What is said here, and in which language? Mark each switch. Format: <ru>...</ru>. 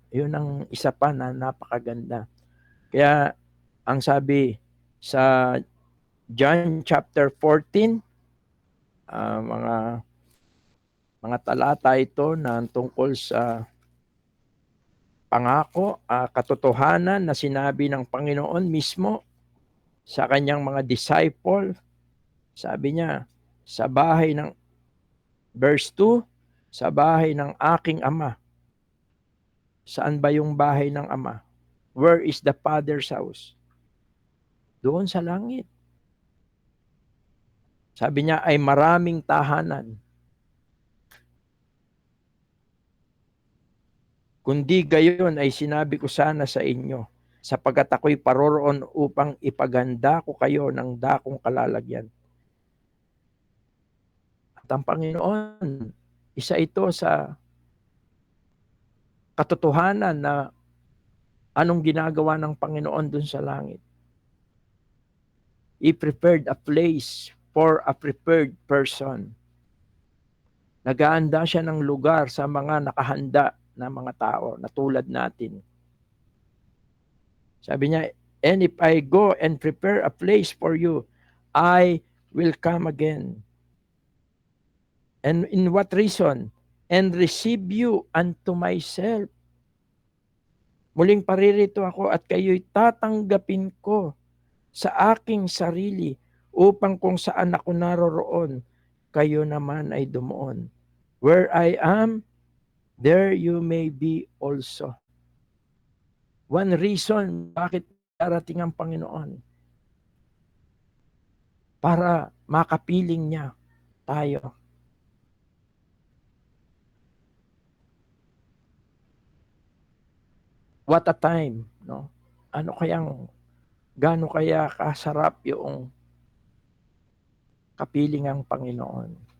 <tl>Yun ang isa pa na napakaganda. Kaya, ang sabi sa John chapter 14, mga talata ito na tungkol sa pangako, katotohanan na sinabi ng Panginoon mismo sa kanyang mga disciple. Sabi niya, sa bahay ng, verse 2, sa bahay ng aking Ama. Saan ba yung bahay ng Ama?</tl> <en>Where is the Father's house?</en> <tl>Doon sa langit. Sabi niya, ay maraming tahanan. Kundi gayon ay sinabi ko sana sa inyo, sapagkat ako'y paroroon upang ipaganda ko kayo ng dakong kalalagyan. At ang Panginoon, isa ito sa katotohanan na anong ginagawa ng Panginoon dun sa langit.</tl> <en>He prepared a place for a prepared person.</en> <tl>Nag-aanda siya ng lugar sa mga nakahanda na mga tao na tulad natin. Sabi niya,</tl> <en>and if I go and prepare a place for you, I will come again. And in what reason? And receive you unto myself.</en> <tl>Muling paririto ako at kayo'y tatanggapin ko sa aking sarili, upang kung saan ako naroroon, kayo naman ay dumuon.</tl> <en>Where I am, there you may be also. One reason</en> <tl>bakit darating ang Panginoon, para makapiling niya tayo.</tl> <en>What a time, no?</en> <tl>Gaano kaya kasarap yung kapiling ang Panginoon.</tl>